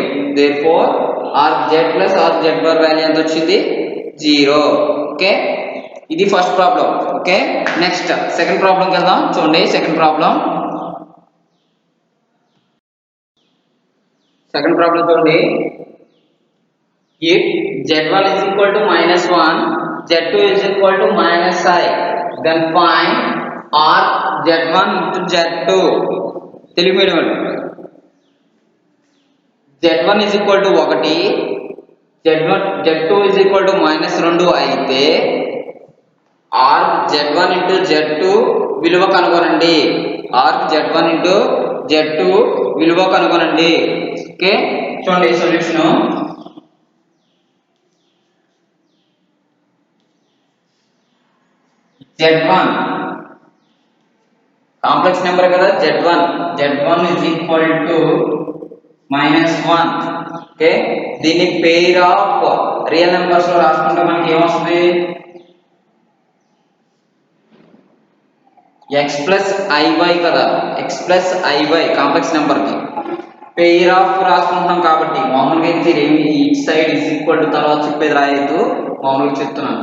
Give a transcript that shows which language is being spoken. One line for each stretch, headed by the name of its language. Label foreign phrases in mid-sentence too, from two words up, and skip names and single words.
English: therefore arg z plus arg z bar value
Telugu: ఎంత వచ్చింది? 0. ఓకే, ఇది
English: first problem.
Telugu: ఓకే,
English: next second problemకి
Telugu: వెళ్దాం. చూడండి,
English: second problem
Telugu: చూడండి.
English: if z1 is equal to minus 1, z2 is equal to minus I, then find arg z1 into z2. Telugu medium z1 is equal to 1, z2 is equal to minus 2
Telugu: అయితే
English: arg z1 into z2
Telugu: విలువ కనుగొనండి.
English: arg z1 into z2
Telugu: విలువ కనుగొనండి. ఓకే, చూడండి సొల్యూషన్. z1
English: complex number
Telugu: కదా,
English: z1 is equal to minus 1.
Telugu: ఓకే, దీన్ని
English: pair of real numbers
Telugu: లో రాసుకుంటే మనకి ఏమొస్తుంది?
English: x plus iy
Telugu: కదా,
English: x plus iy complex number
Telugu: కి
English: pair of
Telugu: రాసుకుంటున్నాం కాబట్టి మామూలుగా అయితే
English: each side is equal to
Telugu: తర్వాత చెప్పేది రాయొద్దు, మామూలుగా చెప్తున్నాను.